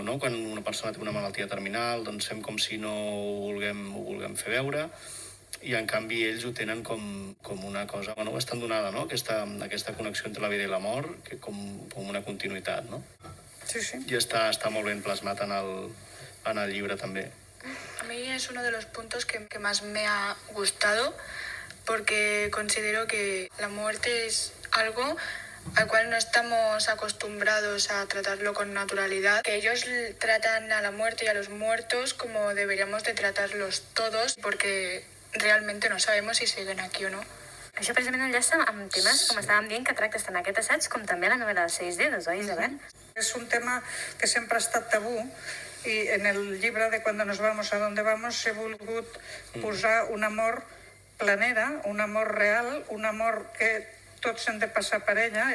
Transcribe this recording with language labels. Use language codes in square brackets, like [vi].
[ca] No? Quan una persona té una malaltia terminal, doncs fem com si no ho vulguem fer veure, i en canvi ells ho tenen com una cosa bastant donada, no? Aquesta connexió entre la vida i la mort, que com una continuïtat, no? Sí, sí. I està molt ben plasmat en el llibre també. [es] A mí es uno de los puntos que más me ha gustado, porque considero que la muerte es algo al cual no estamos acostumbrados a tratarlo con naturalidad, que ellos tratan a la muerte y a los muertos como deberíamos de tratarlos todos, porque realmente no sabemos si siguen aquí o no. [ca] Això precisament enllaça amb temes, com estàvem dient, que tractes tant aquest assaig com també la novel·la dels Seis Dedos, oi, Isabel? És un tema que sempre ha estat tabú i en el llibre de Cuando nos vamos a donde vamos he volgut posar un amor planera, un amor real, un amor que tots hem de passar per ella.